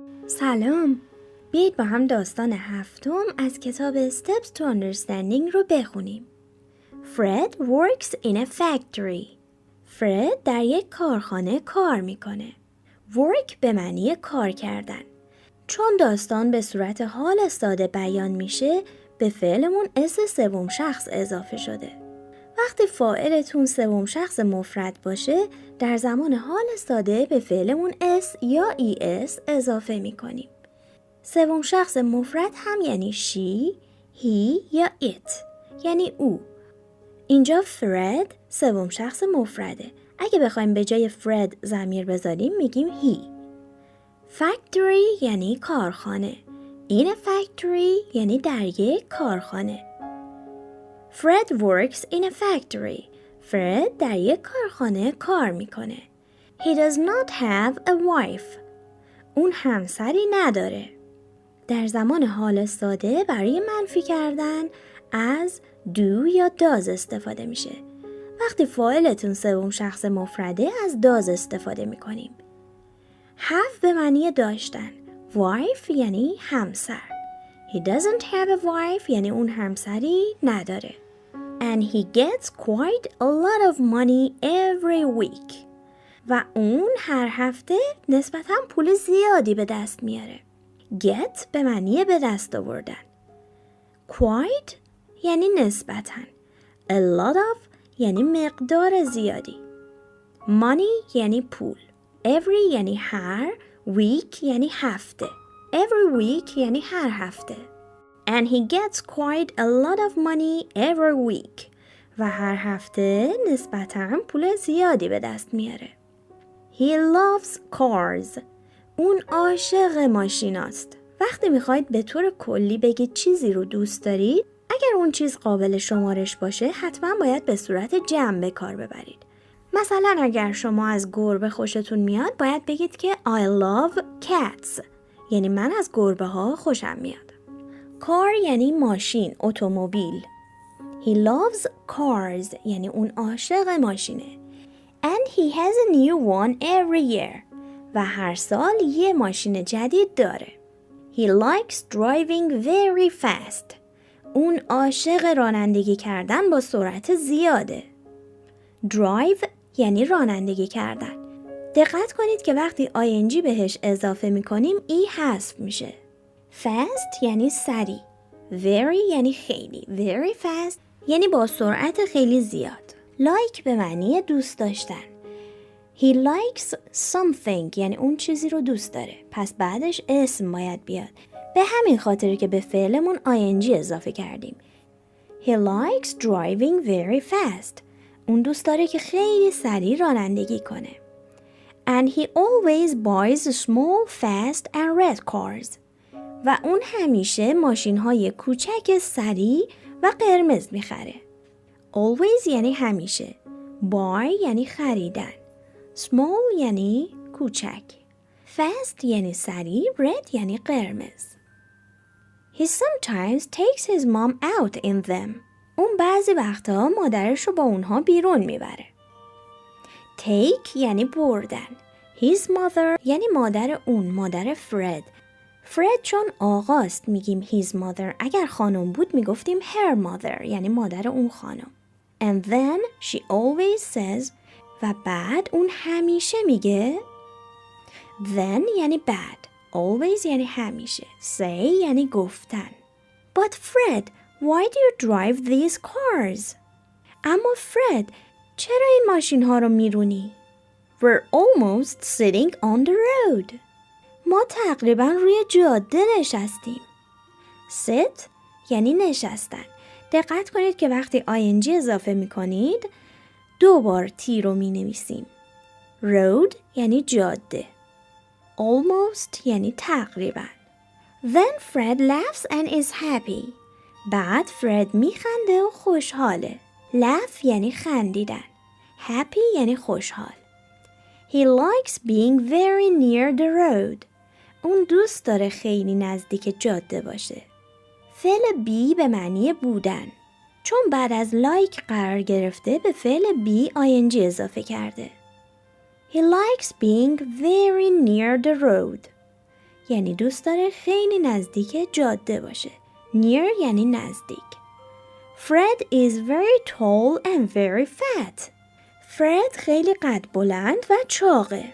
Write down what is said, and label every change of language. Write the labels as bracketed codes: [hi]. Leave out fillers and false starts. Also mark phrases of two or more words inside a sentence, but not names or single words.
[fa] سلام. بیایید با هم داستان هفتم از کتاب Steps to Understanding رو بخونیم. [en] Fred works in a factory. [fa] فرد در یک کارخانه کار میکنه. Work به معنی کار کردن. چون داستان به صورت حال ساده بیان میشه، به فعلمون اس سوم شخص اضافه شده. وقتی فاعلتون سوم شخص مفرد باشه، در زمان حال ساده به فعلمون اس یا es اضافه میکنیم. سوم شخص مفرد هم یعنی [en] she، he [fa] یا it، یعنی او. اینجا فرد سوم شخص مفرده. اگه بخوایم به جای فرد ضمیر بذاریم میگیم he. factory یعنی کارخانه. [en] in a factory [fa] یعنی در یک کارخانه. [en] Fred works in a factory. [fa] فرد در یک کارخانه کار میکنه. [en] He does not have a wife. [fa] اون همسری نداره. در زمان حال ساده برای منفی کردن از do یا does استفاده میشه. وقتی فاعلتون سوم شخص مفرده از does استفاده میکنیم. have به معنی داشتن. wife یعنی همسر. [en] He doesn't have a wife [fa] یعنی اون همسری نداره. [en] And he gets quite a lot of money every week. [fa] و اون هر هفته نسبتاً پول زیادی به دست میاره. Get به معنی به دست آوردن. Quite یعنی نسبتاً. [en] A lot of [fa] یعنی مقدار زیادی. Money یعنی پول. Every یعنی هر. Week یعنی هفته. [en] Every week [fa] یعنی هر هفته. [en] And he gets quite a lot of money every week. [fa] و هر هفته نسبتاً پول زیادی به دست میاره. [en] He loves cars. [fa] اون عاشق ماشیناست. وقتی میخواید به طور کلی بگید چیزی رو دوست دارید، اگر اون چیز قابل شمارش باشه، حتما باید به صورت جمع به کار ببرید. مثلا اگر شما از گربه خوشتون میاد، باید بگید که [en] I love cats. [fa] یعنی من از گربه ها خوشم میاد. کار یعنی ماشین، اتومبیل. [en] He loves cars [fa] یعنی اون عاشق ماشینه. [en] And he has a new one every year. [fa] و هر سال یه ماشین جدید داره. [en] He likes driving very fast. [fa] اون عاشق رانندگی کردن با سرعت زیاده. Drive یعنی رانندگی کردن. دقت کنید که وقتی ing بهش اضافه میکنیم ای حذف میشه. Fast یعنی سریع. Very یعنی خیلی. [en] Very fast [fa] یعنی با سرعت خیلی زیاد. Like به معنی دوست داشتن. [en] He likes something [fa] یعنی اون چیزی رو دوست داره. پس بعدش اسم باید بیاد. به همین خاطر که به فعلمون ing اضافه کردیم. [en] He likes driving very fast. [fa] اون دوست داره که خیلی سریع رانندگی کنه. [en] And he always buys small, fast and red cars. [fa] و اون همیشه ماشین‌های کوچک سریع و قرمز می‌خره. Always یعنی همیشه. Buy یعنی خریدن. Small یعنی کوچک. Fast یعنی سریع. Red یعنی قرمز. [en] He sometimes takes his mom out in them. [fa] اون بعضی وقتا مادرش رو با اونها بیرون میبره. Take یعنی بردن. [en] His mother [fa] یعنی مادر اون، مادر فرد. فرد چون آقاست میگیم [en] his mother. [fa] اگر خانم بود میگفتیم [en] her mother [fa] یعنی مادر اون خانم. [en] And then she always says [fa] و بعد اون همیشه میگه. Then یعنی بعد. Always یعنی همیشه. Say یعنی گفتن. [en] But Fred, why do you drive these cars? [fa] اما فرد، چرا این ماشین ها رو میرونی؟ [en] We're almost sitting on the road. [fa] ما تقریبا روی جاده نشستیم. Sit یعنی نشستن. دقت کنید که وقتی ing اضافه میکنید 2 بار تی رو می نویسیم. Road یعنی جاده. Almost یعنی تقریبا. [en] Then Fred laughs and is happy. [fa] بعد فرد میخنده و خوشحاله. Laugh یعنی خندیدن. Happy یعنی خوشحال. [en] He likes being very near the road. [fa] اون دوست داره خیلی نزدیک جاده باشه. فعل be به معنی بودن. چون بعد از like قرار گرفته به فعل [en] be ing [fa] اضافه کرده. [en] He likes being very near the road. [fa] یعنی دوست داره خیلی نزدیک جاده باشه. Near یعنی نزدیک. [en] Fred is very tall and very fat. [fa] Fred خیلی قد بلند و چاقه.